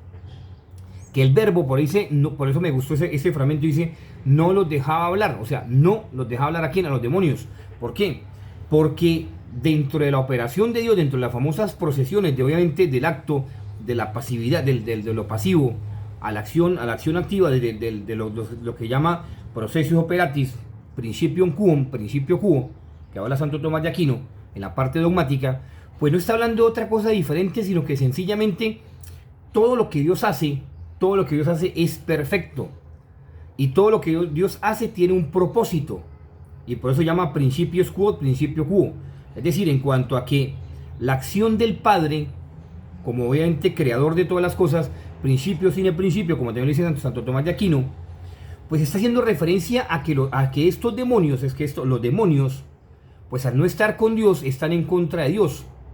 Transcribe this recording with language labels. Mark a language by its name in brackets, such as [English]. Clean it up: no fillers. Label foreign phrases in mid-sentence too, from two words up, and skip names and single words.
[Spanish] Que el verbo, por eso me gustó ese fragmento, dice, no los dejaba hablar. O sea, no los dejaba hablar a quién, a los demonios. ¿Por qué? Porque dentro de la operación de Dios, dentro de las famosas procesiones, obviamente del acto, de la pasividad, de lo pasivo, a la acción activa, de lo que llama [Latin] processus operatis, principio quo, [Spanish] que habla Santo Tomás de Aquino en la parte dogmática, pues no está hablando de otra cosa diferente, sino que sencillamente todo lo que Dios hace es perfecto, y todo lo que Dios hace tiene un propósito, y por eso llama [Latin] principio quo, [Spanish] es decir, en cuanto a que la acción del Padre, como obviamente creador de todas las cosas, principio sin principio, como también lo dice Santo Tomás de Aquino, pues está haciendo referencia a que estos demonios, los demonios, pues al no estar con Dios, están en contra de Dios.